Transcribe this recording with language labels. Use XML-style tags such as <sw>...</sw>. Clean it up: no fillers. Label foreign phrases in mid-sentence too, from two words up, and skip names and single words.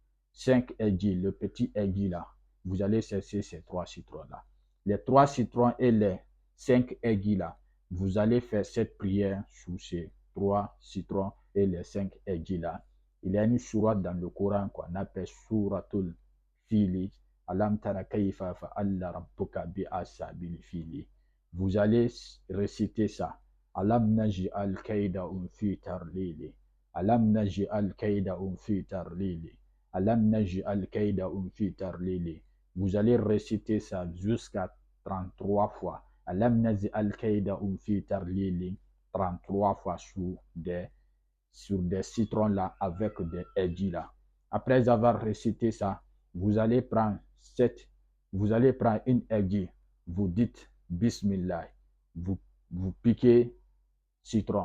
<fr>5 aiguilles, le petit aiguille là, vous allez chercher ces 3 citrons-là. Les 3 citrons et les 5 aiguilles là, vous allez faire cette prière sous ces 3 citrons et les 5 aiguilles là. Il y a une sourate dans le Coran qu'on appelle Suratul Fili.</fr> <ar>ألم تر كيف فعل ربك بأصحاب الفيل.</ar> <fr>Vous allez réciter ça.</fr> <ar>ألم نجعل كيدهم في تضليل. ألم نجعل كيدهم في تضليل. ألم نجعل كيدهم في تضليل.</ar> <fr>Vous allez réciter ça jusqu'à 33 fois.</fr> <ar>ألم نجعل كيدهم في تضليل.</ar> <fr>33 fois sur des citrons là avec des aiguilles là. Après avoir récité ça, vous allez prendre une aiguille, vous dites Bismillah, vous piquez citron.</fr>